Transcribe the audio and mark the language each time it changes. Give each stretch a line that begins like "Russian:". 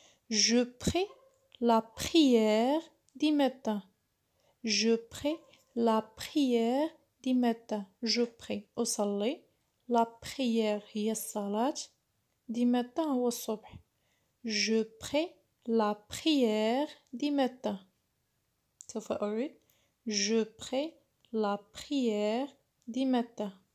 French: je prie la prière du matin. je prie la prière du matin. je prie.
Arabic: أصلي
French: la prière
Arabic: هي الصلاة
French: du matin
Arabic: هو الصبح.
French: je prie la prière du matin.
Arabic: سوف أعيد.
French: je prie la prière du matin.